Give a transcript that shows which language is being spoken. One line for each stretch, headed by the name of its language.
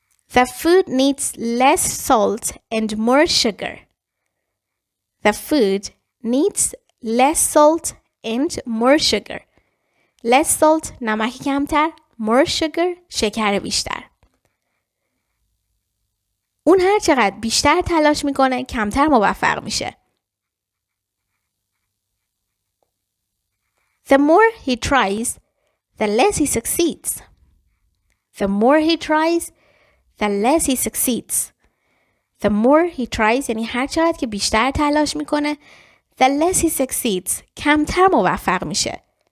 English: The food needs less salt and more sugar. The food needs less salt and more sugar. Less salt
Persian: نمک کمتر.
English: More sugar
Persian: شکر بیشتر. اون هر چقدر بیشتر تلاش میکنه کمتر موفق میشه.
English: The more he tries, the less he succeeds. The more he tries, the less he succeeds. The more he tries
Persian: یعنی هر چقدر که بیشتر تلاش میکنه
English: the less he succeeds
Persian: کمتر موفق میشه.